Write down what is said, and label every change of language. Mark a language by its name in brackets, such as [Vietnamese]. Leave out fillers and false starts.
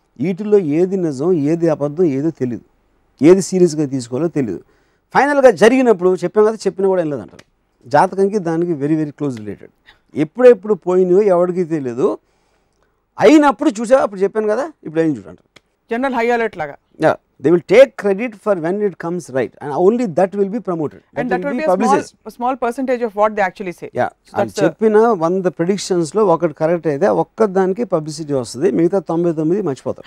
[Telugu] వీటిల్లో ఏది నిజం ఏది అబద్ధం ఏదో తెలియదు, ఏది సీరియస్గా తీసుకోవాలో తెలియదు. ఫైనల్గా జరిగినప్పుడు చెప్పాం కదా, చెప్పినా కూడా వెళ్ళలేదంటారు. జాతకంకి దానికి [English] Very very close related. [Telugu] ఎప్పుడెప్పుడు పోయినాయో ఎవరికి తెలియదు, అయినప్పుడు చూసా అప్పుడు చెప్పాను కదా ఇప్పుడు ఏం చూడంటారు. జనరల్ హై అలర్ట్ లాగా. [English] They will take credit for when it comes right, and only that will be promoted. And that will be a small percentage of what they actually say. [Telugu] Yeah, so చెప్పిన 100 predictions లో ఒకటి correct అయితే ఒక్కదానికి publicity వస్తుంది, మిగతా 99 మర్చిపోతారు.